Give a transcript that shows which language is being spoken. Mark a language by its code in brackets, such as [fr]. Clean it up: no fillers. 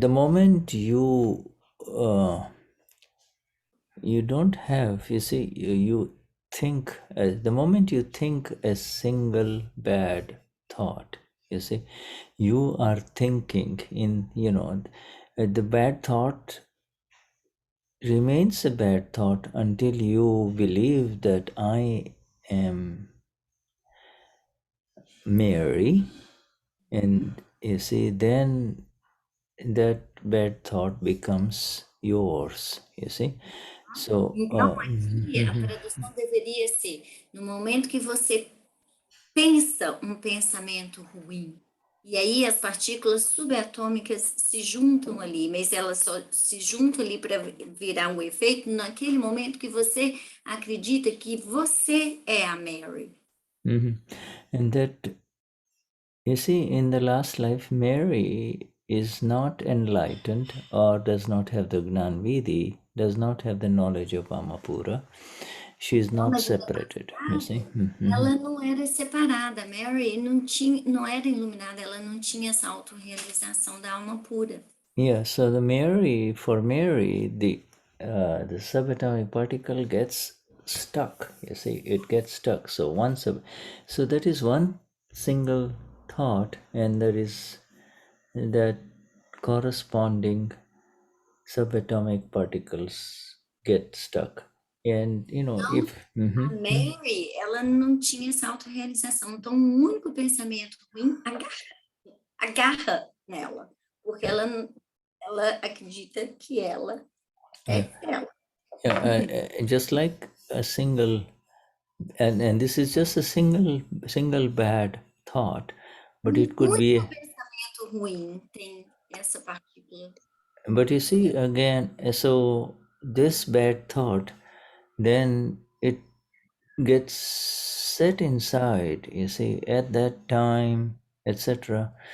[en] The moment you don't have, you see, you think, the moment you think a single bad thought, you see, you are thinking in, the bad thought remains a bad thought until you believe that I am Mary, and you see, then that bad thought becomes yours, you see. So, [pt] Então, aqui a tradução deveria ser: no momento que você pensa um pensamento ruim, e aí as partículas subatômicas se juntam ali, mas elas só se juntam ali para virar um efeito naquele momento que você acredita que você é a Mary. [en] and that, you see, in the last life, Mary is not enlightened or does not have the Gnan Vidhi, does not have the knowledge of Amapura. She is not separated, you see. [pt] Ela não era separada, Mary não era iluminada, ela não tinha essa autorrealização da alma pura. [en] Yeah, so for Mary, the subatomic particle gets stuck. You see, it gets stuck. So so that is one single thought, and there is that corresponding subatomic particles get stuck. And if [pt] A Mary, ela não tinha essa autorrealização, então o único pensamento ruim agarra nela, porque ela acredita que ela é ela. [en] yeah, just like a single, and this is just a single bad thought, but it could be. [pt] Pensamento ruim tem essa partícula. [en] But you see, again, so this bad thought, then it gets set inside, you see, at that time, etc.